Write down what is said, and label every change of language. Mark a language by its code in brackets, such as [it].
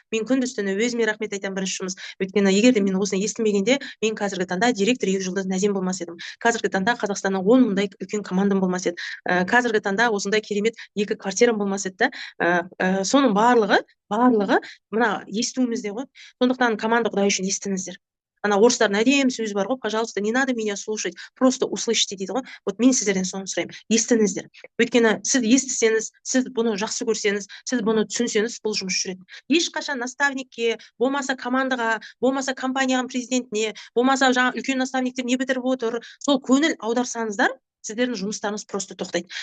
[kk] Мен күндіз түні өзіме рахмет айтамын, бірінші жұмыс. Өйткені егер де мен осыны естімегенде, мен қазіргі таңда директор Ержұлдыз Назем болмас едім. Қазіргі таңда Қазақстанның 10 мыңдай үлкен командам болмас еді. Қазіргі таңда осындай керемет 2 квартирам болмас еді да. Соның барлығы мына естуімізде ғой. Сондықтан команда Құдай үшін естіңіздер. Ана орыстардың әдемі сөзі бар ғой, [ru] пожалуйста, не надо меня слушать, просто услышьте [kk] дейді ғой. Вот мен сіздерден соны сұраймын, естіңіздер. Өйткені сіз естісеңіз, сіз бұны жақсы көрсеңіз, сіз бұны түсінсеңіз, бұл жұмыс жүреді. Ешқашан наставникке, болмаса командаға, болмаса компанияның президентіне, болмаса жаңа үлкен наставниктер не бітіріп отыр, сол көңіл аударсаңыздар, сіздердің жұмыстарыңыз просто тоқтайды.